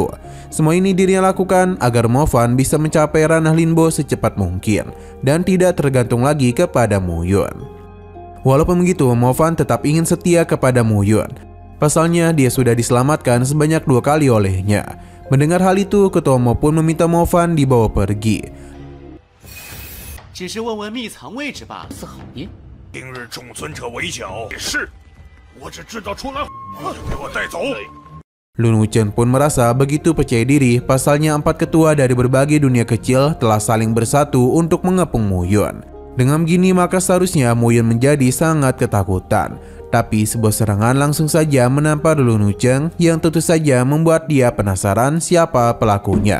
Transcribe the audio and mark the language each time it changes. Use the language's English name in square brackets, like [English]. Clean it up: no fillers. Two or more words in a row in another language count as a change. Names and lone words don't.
[Indonesian] Semua ini dirinya lakukan agar Mo Fan bisa mencapai ranah Linbo secepat mungkin dan tidak tergantung lagi kepada Muyun. Walaupun begitu, Mo Fan tetap ingin setia kepada Muyun. Pasalnya dia sudah diselamatkan sebanyak 2 kali olehnya. Mendengar hal itu, ketua Mo pun meminta Mo Fan dibawa pergi. [Chinese] 只是问问秘藏位置罢了。是好意。今日众尊者围剿，也是，我只知道出来，就给我带走。 [Indonesian] Lun Wuchen pun merasa begitu percaya diri, pasalnya 4 ketua dari berbagai dunia kecil telah saling bersatu untuk mengepung Muyun. Dengan begini maka seharusnya Muyun menjadi sangat ketakutan. Tapi sebuah serangan langsung saja menampar Lun Wuchen yang tentu saja membuat dia penasaran siapa pelakunya.